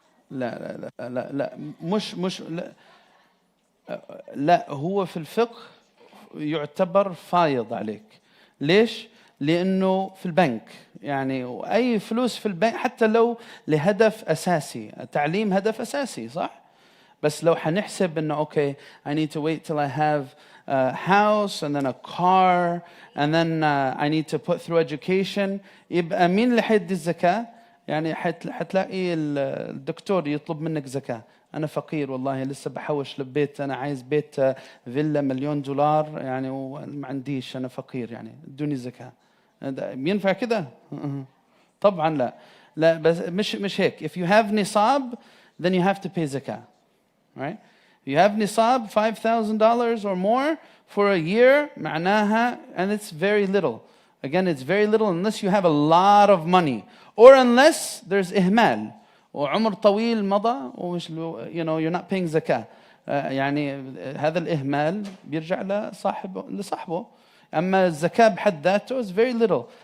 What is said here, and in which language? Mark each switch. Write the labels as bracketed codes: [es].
[ar] لا مش لا هو في الفقه يعتبر فايض عليك. ليش؟ لأنه في البنك يعني وأي فلوس في البنك حتى لو لهدف أساسي. التعليم هدف أساسي صح؟ بس لو حنحسب إنه [en] okay I need to wait till I have a house and then a car and then I need to put through education [ar] يبقى مين اللي حيدي الزكاة؟ يعني حتلاقي الدكتور يطلب منك زكاة. أنا فقير والله لسه بحوش لبيت، أنا عايز بيت فيلا $1,000,000 يعني وما عنديش، أنا فقير يعني ادوني زكاة. ينفع كده؟ طبعا لا. لا بس مش هيك. [en] If you have nisab, then you have to pay zakah. Right? If you have nisab $5,000 or more for a year, [ar] معناها, [en] and it's very little. Again, it's very little unless you have a lot of money, or unless there's ihmal. [ar] وعمر طويل مضى ومش [en] you're not paying zakah. [ar] يعني هذا الإهمال بيرجع لصاحبه. أما الزكاة بحد ذاته [en] is very little.